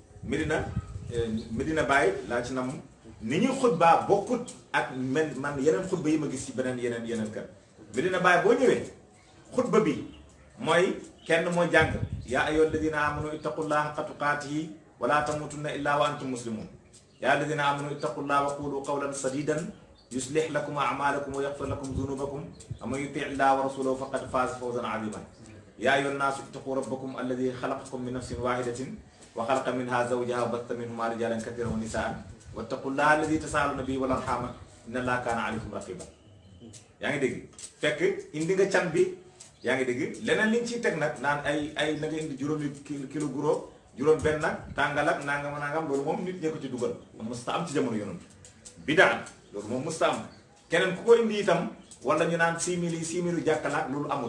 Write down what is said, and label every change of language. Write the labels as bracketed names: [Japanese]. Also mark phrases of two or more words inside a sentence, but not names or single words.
[Wolof] Medina Baye laa ci nam ni ñuy xutbaa bokkut ak man yeneen xutba yi ma gis ci beneen yeneen kër Medina Baye boo ñëwee xutba bi mooy kenn moo jàng [Arabic] يا أيها الذين آمنوا اتقوا الله حق تقاته ولا تموتن إلا وأنتم مسلمون يا الذين آمنوا اتقوا الله وقولوا قولا سديدا يصلح لكم أعمالكم ويغفر لكم ذنوبكم ومن يطع الله ورسوله فقد فاز فوزا عظيما يا أيها الناس اتقوا ربكم الذي خلقكم من نفس واحدة وخلق منها زوجها وبث منهما رجالا كثيرا ونساء واتقوا الله الذي تساءلون به والأرحام إن الله كان عليكم رقيبا [Wolof] yaa ngi dégg fekk indi nga can bi yaa ngi dégg leneen liñ ciy teg nag naan ay na nga indi juróomi kilo guro juróom benn nag tàngal ak nangam loolu moom nit ñee ko ci dugal moom musta am ci jamono yonent bidaa loolu moom musta am keneen ku ko indi itam wala ñu naan 6 000 jàkkalaak loolu amul